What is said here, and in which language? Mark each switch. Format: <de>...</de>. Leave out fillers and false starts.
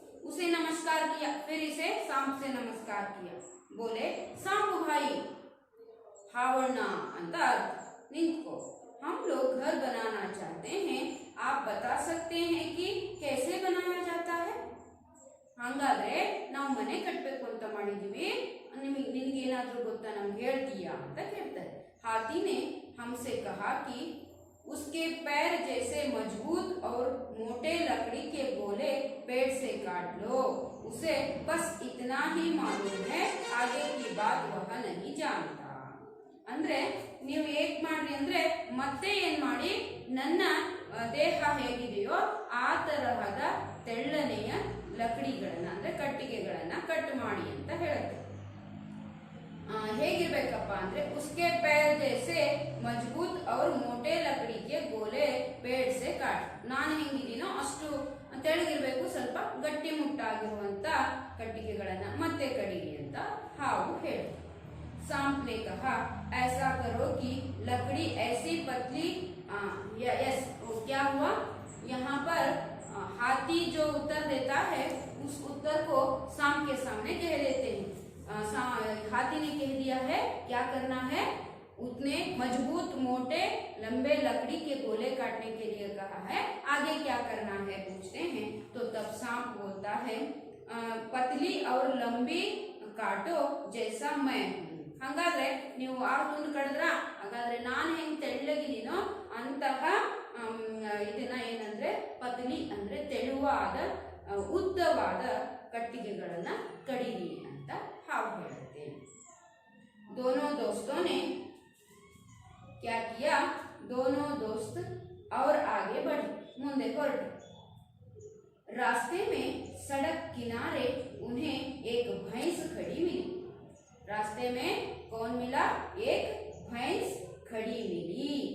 <hi>उसे नमस्कार किया, फिर इसे सांप से नमस्कार किया, बोले सांप भाई, हावड़ना अंत निंतको, हम लोग घर बनाना चाहते हैं, आप बता सकते हैं कि कैसे बनाया जाता है?</hi> <kn>ಹಾಗಾದ್ರೆ ನಾವು ಮನೆ ಕಟ್ಟಬೇಕು ಅಂತ ಮಾಡಿದೀವಿ, ನಿನಗೇನಾದ್ರೂ ಗೊತ್ತಾ, ನಮ್ಗೆ ಹೇಳ್ತೀಯಾ ಅಂತ ಕೇಳ್ತಾರೆ.</kn> <hi>हाथी ने हमसे कहा कि उसके पैर जैसे मजबूत और मोटे लकड़ी के गोले पेड़ से काट लो, उसे बस इतना ही मालूम है, आगे की बात वह नहीं जानता.</hi> <kn>ಅಂದ್ರೆ ನೀವು ಹೇಗ್ ಮಾಡ್ರಿ ಅಂದ್ರೆ ಮತ್ತೆ ಏನ್ ಮಾಡಿ, ನನ್ನ ದೇಹ ಹೇಗಿದೆಯೋ ಆ ತರಹದ ತೆಳ್ಳನೆಯ ಲಕಡಿಗಳನ್ನ ಅಂದ್ರೆ ಕಟ್ಟಿಗೆಗಳನ್ನ ಕಟ್ ಮಾಡಿ ಅಂತ ಹೇಳುತ್ತೆ. ಹೇಗಿರ್ಬೇಕಪ್ಪ ಅಂದ್ರೆ</kn> <hi>उसके पैर जैसे मजबूत और मोटे लकड़ी के गोले पेड़ से काट.</hi> <kn>ನಾನು ಹೆಂಗಿದೀನೋ ಅಷ್ಟು ತೆಳಗಿರ್ಬೇಕು, ಸ್ವಲ್ಪ ಗಟ್ಟಿ ಮುಟ್ಟಾಗಿರುವಂತ ಕಟ್ಟಿಗೆಗಳನ್ನ ಮತ್ತೆ ಕಡಿರಿ ಅಂತ ಹಾವು ಹೇಳುತ್ತೆ.</kn> <hi>सांप ने कहा ऐसा करो कि लकड़ी ऐसी पतली. यस, क्या हुआ यहाँ पर? हाथी जो उत्तर देता है उस उत्तर को सांप के सामने कह देते हैं. हाथी ने कह दिया है क्या करना है, उतने मजबूत मोटे लंबे लकड़ी के गोले काटने के लिए कहा है, आगे क्या करना है पूछते हैं. तो तब सांप बोलता है पतली और लंबी काटो जैसा मैं.</hi> <kn>ಹಾಗಾದ್ರೆ ನೀವು ಆ ತುಂಡು ಕಡಿದ್ರ, ಹಾಗಾದ್ರೆ ನಾನು ಹೆಂಗ್ ತೆಳ್ಳಗಿದೀನೋ ಅಂತಹ ಇದನ್ನ ಏನಂದ್ರೆ ಪತಲಿ ಅಂದ್ರೆ ತೆಳುವಾದ ಉದ್ದವಾದ ಕಟ್ಟಿಗೆಗಳನ್ನ ಕಡಿರಿ ಅಂತ ಹಾವು ಹೇಳುತ್ತೆ.</kn> <hi>दोनों दोस्तों ने क्या किया, दोनों दोस्त और आगे बढ़े,</hi> <kn>ಮುಂದೆ ಹೊರಟು.</kn> <hi>रास्ते में सड़क किनारे उन्हें एक भैंस खड़ी मिली. रास्ते में कौन मिला? एक भैंस खड़ी मिली.</hi>